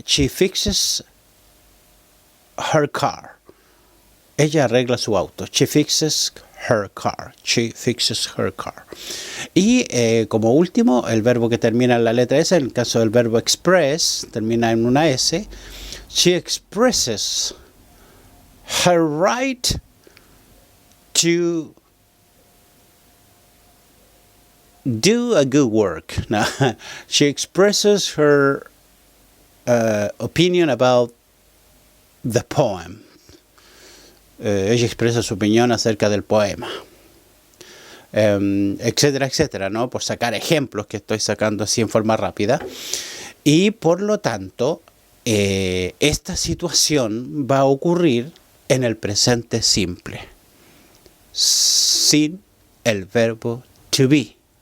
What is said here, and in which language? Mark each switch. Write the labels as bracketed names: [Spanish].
[English] She fixes her car. [Spanish] Ella arregla su auto. [English] She fixes her car. She fixes her car. [Spanish] Y como último, el verbo que termina en la letra S, en el caso del verbo express, termina en una S. [English] She expresses her right to do a good work. Now, she expresses her opinion about the poem. [Spanish] Ella expresa su opinión acerca del poema. Etcétera, etcétera, ¿no? Por sacar ejemplos que estoy sacando así en forma rápida. Y por lo tanto, esta situación va a ocurrir en el presente simple, sin el verbo to be.